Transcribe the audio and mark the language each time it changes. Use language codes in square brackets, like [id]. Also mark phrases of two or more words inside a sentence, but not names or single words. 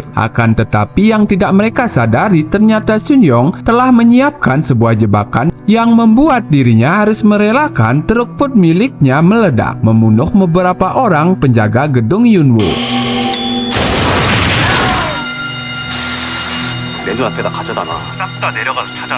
[id] Akan tetapi yang tidak mereka sadari ternyata Sun Yong telah menyiapkan sebuah jebakan yang membuat dirinya harus merelakan truk put miliknya meledak, membunuh beberapa orang penjaga gedung Yunwoo. [ko] 원준한테 다 가져다 놔. 싹 다 내려가서 찾아내.